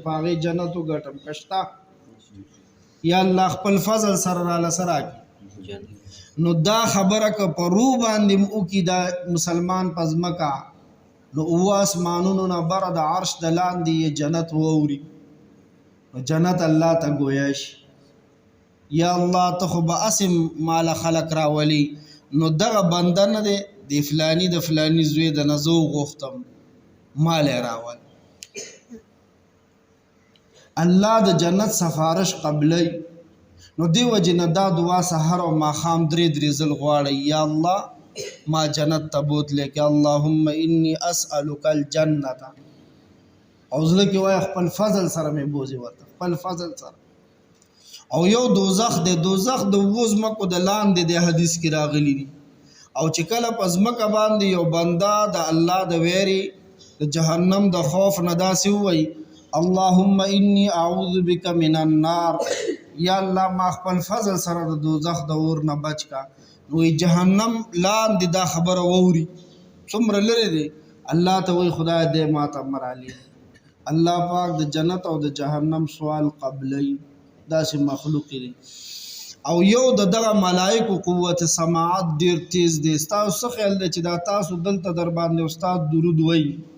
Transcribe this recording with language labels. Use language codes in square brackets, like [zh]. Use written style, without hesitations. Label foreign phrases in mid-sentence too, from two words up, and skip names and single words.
[ps] په هغې جنت وګټم که شته یا الله خپل فضل سره راله څه راکړي نو دا خبره که په رو باندې وکړي دا مسلمان په ځمکه نو اوه اسمانونو نه بره د عرش د لاندې یې جنت واوري نو جنت الله ته ګویا شي یا الله ته خو به اسې ماله خلق راولي نو دغه بنده نه دی د فلاني د فلاني زوی د نه زه وغوښتم مال یې راول الله د جنت سفارش قبلی نو دی وجې نه دا دعا سحر او ماښام درې ځل غواړئ یا الله ما جنت ته بوتلی کې [ar] اللهم انی اسألک الجنة [ps] او زړه کې وایه خپل فضل سره مې بوځي ورته خپل فضل سره او یو دوزخ دی دوزخ د اوو ځمکو د لاندې د حدیث کې راغلی دي او چې کله په ځمکه باندې یو بنده د الله د ویرې د جهنم د خوف نه داسې ووایي [ar] اللهم انی اعوذ بک من النار [ps] یا الله ما خپل فضل سره د دوزخ د اور نه بچ کا نو جهنم لاندې دا خبره ووري څومره لرې دی الله ته وایي خدای دې ما ته مرالي الله پاک د جنت او د جهنم سوال قبلی داسې مخلوق دی او یو د دغه ملائکو قوت سماعت ډیر تیز دی ستاسو څه خیال دی چې دا تاسو دلته در باندې استاد درود وایي